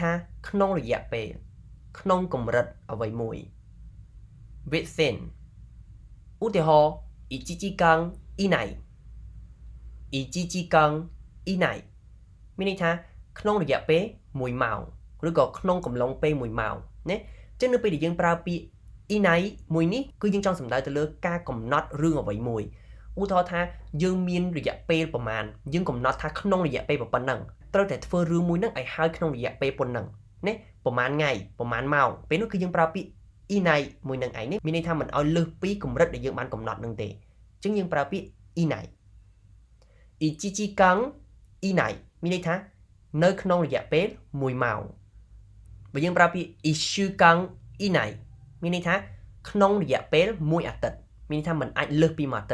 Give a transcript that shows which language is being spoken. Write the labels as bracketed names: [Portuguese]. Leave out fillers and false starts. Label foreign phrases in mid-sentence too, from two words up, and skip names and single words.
[Khmer] ថាក្នុងរយៈពេលក្នុងកម្រិតអ្វីមួយ within ឧទាហរណ៍ [Japanese] 1時間以内1時間以内 [Khmer] មានន័យថាក្នុងរយៈពេល1ម៉ោងឬក៏ក្នុងកំឡុងពេល1ម៉ោងណាចឹងនៅពេលដែលយើងប្រើពាក្យ inai មួយនេះគឺយើងចង់សំដៅទៅលើការកំណត់រឿងអ្វីមួយឧទាហរណ៍ថាយើងមានរយៈពេលប្រមាណយើងកំណត់ថាក្នុងរយៈពេលប៉ុណ្ណឹង ត្រូវតែធ្វើរឿងមួយហ្នឹងឲ្យហើយក្នុងរយៈពេលប៉ុណ្ណឹងណាប្រមាណថ្ងៃប្រមាណម៉ោងពេលនោះគឺយើងប្រើពាក្យ inai មួយនឹងឯងនេះមានន័យថាមិនឲ្យលើសពីកម្រិតដែលយើងបានកំណត់ នឹងទេអញ្ចឹងយើងប្រើពាក្យ inai [Japanese] 1時間以内 [Khmer] មានន័យថានៅក្នុងរយៈពេល1ម៉ោងបើយើងប្រើពាក្យ [Japanese] 1週間以内 [Khmer] មានន័យថាក្នុងរយៈពេល1អាទិត្យមានន័យថាมันអាចលើសពី1អាទិ